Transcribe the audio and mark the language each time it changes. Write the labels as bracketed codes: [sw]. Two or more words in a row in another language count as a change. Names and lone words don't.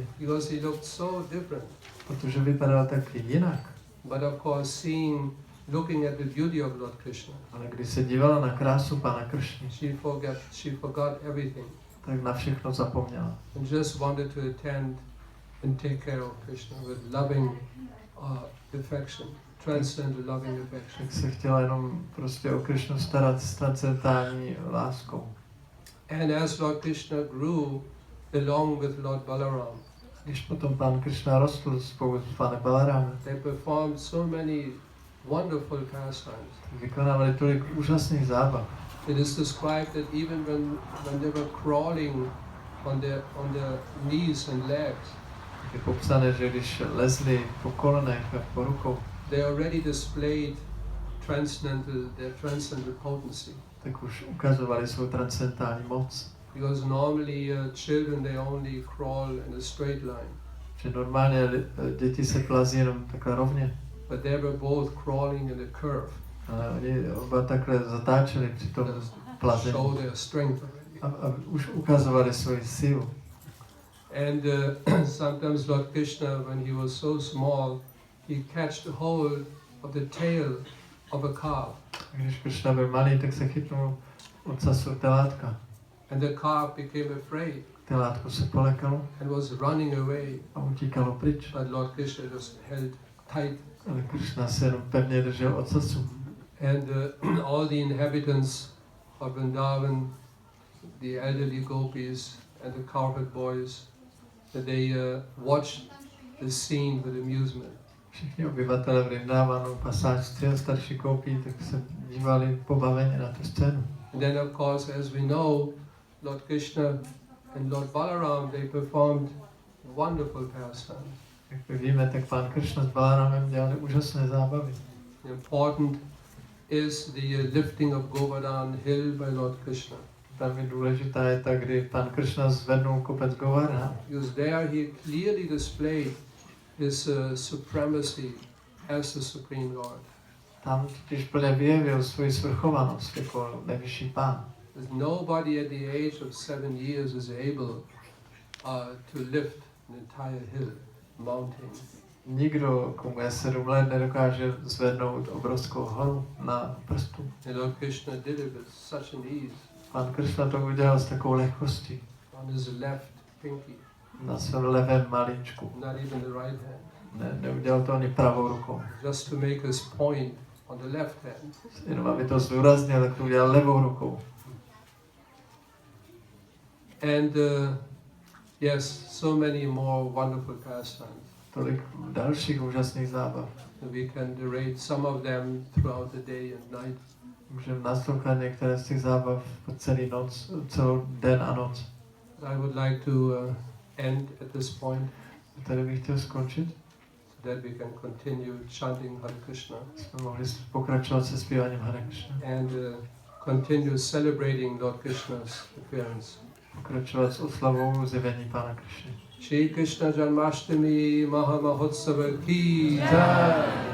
[en] Because he looked so different. [cs] Protože vypadal tak jinak. [en] But of course, looking at the beauty of Lord Krishna, [cs] Ale když se dívala na krásu pána Krishny, [en] she forgot everything [cs] tak na všechno zapomněla. [en] and just wanted to attend and take care of Krishna with loving affection, transcendental loving affection. [cs] Tak se chtěla jenom prostě o Krishnu starat s transcendentální láskou. [en] And as Lord Krishna grew along with Lord Balaram, [cs] Když potom pán Krishna rostl spolu s pánem Balaramem, [en] they performed so many wonderful pastimes. [cs] vykonávali tolik úžasných zábav. [en] It is described that even when they were crawling on their knees and legs, [cs] Je popsané, že když lezli po kolenech a po rukou, [en] they already displayed their transcendental potency. [cs] tak už ukazovali svou transcendentální moc. [en] Because normally children, they only crawl in a straight line. [cs] Že normálně děti se plazí jenom takhle rovně. [en] But they were both crawling in a curve. [cs] Ale oni oba takhle zatáčeli při tom plazení. [en] Show their strength already. [cs] A už ukazovali svoji sílu. [en] And sometimes Lord Krishna, when he was so small, he catched hold of the tail of a calf. [cs] Když Krishna byl malý, tak se chytnul ocasu telátka. [en] And the calf became afraid [cs] Telátko se polekalo [en] and was running away. [cs] a utíkalo pryč. [en] But Lord Krishna just held tight. [cs] Ale Krishna se jenom pevně držel ocasu. [en] And all the inhabitants of Vrindavan, the elderly gopis and the cowherd boys, they watched the scene with amusement. [cs] Všichni obyvatelé Vrindavanu, pasáčci a starší koupí, tak se dívali pobaveně na tu scénu. [en] And then of course, as we know, Lord Krishna and Lord Balaram, they performed wonderful pastimes. [cs] Jak my víme, tak pán Krishna s Balaramem dělali úžasné zábavy. [en] Important is the lifting of Govardhan hill by Lord Krishna. [cs] Velmi důležitá je ta, kdy pán Krishna zvednul kopec Govardhan. [en] Because there he clearly displayed his supremacy as the Supreme Lord. [cs] Tam totiž plně vyjevil svoji svrchovanost jako nejvyšší pán. [en] Nobody at the age of 7 years is able to lift an entire hill, mountain. [cs] Nikdo, komu je 7 let, nedokáže zvednout obrovskou horu na prstu. [en] And Lord Krishna did it with such an ease. [cs] Pán Krishna to udělal s takovou lehkostí. [en] On his left pinky, [cs] Na svém levém malíčku. [en] not even the right hand. [cs] neudělal to ani pravou rukou. [en] Just to make his point on the left hand. [cs] Jenom aby to zdůraznil, tak to udělal levou rukou. [en] And yes, so many more wonderful pastimes. [cs] Tolik dalších úžasných zábav. [en] We can narrate some of them throughout the day and night. [cs] Můžeme naslouchat některé z těch zábav po celou den a noc. [en] I would like to end at this point. [cs] Tady bych chtěl skončit. [en] So that we can continue chanting Hare Krishna. [cs] Jsme mohli pokračovat se zpíváním Hare Krishna. [en] And continue celebrating Lord Krishna's appearance. [cs] Pokračovat s oslavou zjevení Pána Krishny. [hi] Shri Krishna Janmashtami Maha Mahotsava ki jai.